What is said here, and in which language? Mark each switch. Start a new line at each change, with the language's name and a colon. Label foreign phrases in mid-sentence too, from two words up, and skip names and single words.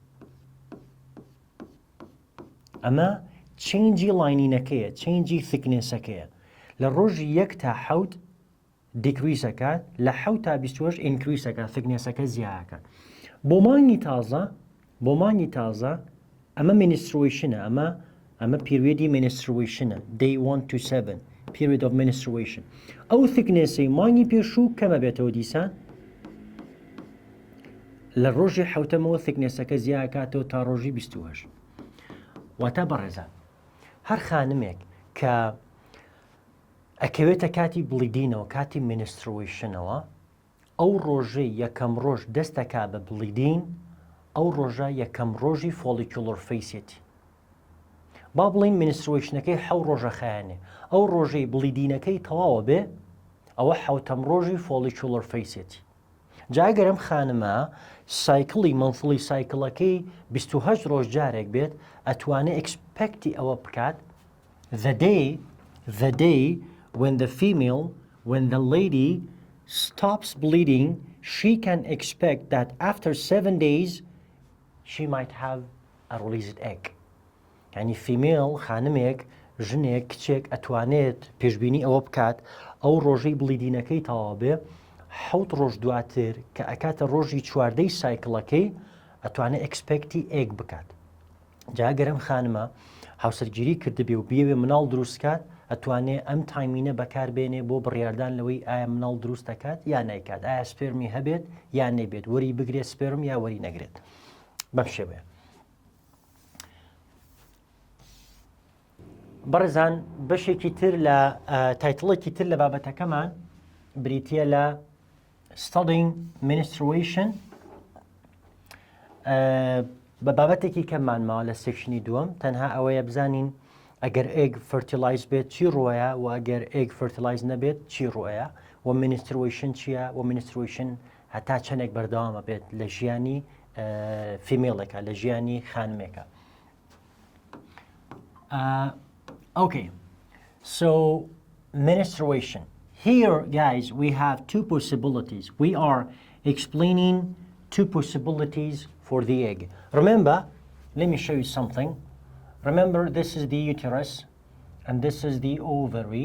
Central Kurdish: ئەمە چینجی لاینینەکەیە چینجی ثکنێسەکەیە لە ڕۆژی 1 تا 7 دیکریسەکات لە 7 تا 28 ئینکریسەکە ثکنێسەکە زیاکە بۆ مانگی تازە ئەمە menstruationە ئەمە پیریۆدی menstruationە
English: day 1 to 7 period of menstruation
Central Kurdish: ئەو ثکنێسەی مانگی پێشوو کەمە بێتەوە دیسان لە ڕۆژی حوتەمەوە ثکنێسەکە زیاکاتەوە تا ڕۆژی 28 واتە بەڕێزان هەر خانمێک کە ئەکەوێتە کاتی بلیدینەوە کاتی menstruationەوە ئەو ڕۆژەی یەکەم ڕۆژ دەستەکا بە بلیدین ئەو ڕۆژە یەکەم ڕۆژی
English: follicular phase-ێتی
Central Kurdish: با بڵین menstruationەکەی 7 ڕۆژە خایانێ ئەو ڕۆژەی بلیدینەکەی تەواوە بێ ئەوە 7ەم ڕۆژی
English: follicular phase-ێتی
Central Kurdish: جاگەرم خانمە سایکڵی monthly سایکڵەکەی 28 ڕۆژ جارێک بێت ئەتوانێت ئەکسپەکتی ئەوە بکات
English: the day when the lady stops bleeding she can expect that after 7 days she might have a released
Central Kurdish: egg یعنی فیمێڵ خانمێک ژنێک کچێک ئەتوانێت پێشبینی ئەوە بکات ئەو ڕۆژەی بلیدینەکەی تەواو بێ 7 ڕۆژ دواتر کە ئەکاتە ڕۆژی چواردەی سایکڵەکەی ئەتوانێت ئەکسپەکتی ئێگ بکات جاگەرم خانمە هاوسەرگیری کردبێ و بیەوێ مناڵ دروستکات ئەتوانێت ئەم تایمینە بەکاربێنێ بۆ بڕیاردان لەوەی ئایا مناڵ دروست دەکات یا نایکات، ئایا سپێرمی هەبێت یان نەبێت، وەری بگرێت سپێرم یا وەری نەگرێت. بەم شێوەیە بەڕێزان بەشێکی تر لە تایتڵێکی تر لە بابەتەکەمان بریتە لە
English: studying menstruation
Central Kurdish: بە بابەتێکی کەممانماوە لە سێکشنی دووەم تەنها ئەوەیە بزانین ئەگەر ئێگ فرتیلایز بێت چی ڕۆیە و ئەگەر ئێگ فرتیلایز نەبێت چی ڕۆیە و menstruation چییە و menstruation هەتا چەندێک بەردەوامە بێت لە ژیانی فیمێڵێکە لە ژیانی خانمێکە.
English: Okay, so menstruation. Here, guys, we have two possibilities. We are explaining two possibilities for the egg. Remember, let me show you something. Remember, this is the uterus, and this is the ovary.